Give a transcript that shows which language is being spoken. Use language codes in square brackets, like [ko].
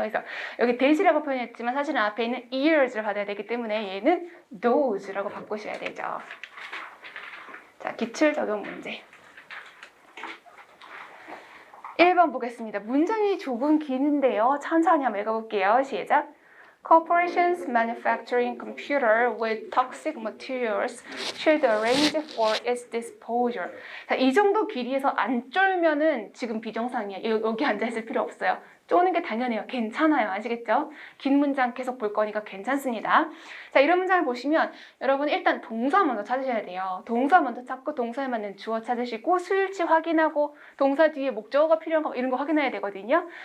[ko] 그래서 여기 대시라고 표현했지만 사실은 앞에 있는 ears를 받아야 되기 때문에 얘는 those라고 바꾸셔야 되죠. 자, 기출 적용 문제. 1번 보겠습니다. 문장이 조금 기는데요. 천천히 한번 읽어볼게요. 시작. [en] Corporations manufacturing computer with toxic materials should arrange for its disposal. [ko] 자, 이 정도 길이에서 안 쫄면은 지금 비정상이에요. 여기 앉아있을 필요 없어요. 쪼는 게 당연해요. 괜찮아요. 아시겠죠? 긴 문장 계속 볼 거니까 괜찮습니다. 자, 이런 문장을 보시면 여러분 일단 동사 먼저 찾으셔야 돼요. 동사 먼저 찾고 동사에 맞는 주어 찾으시고 수일치 확인하고 동사 뒤에 목적어가 필요한가 이런 거 확인해야 되거든요.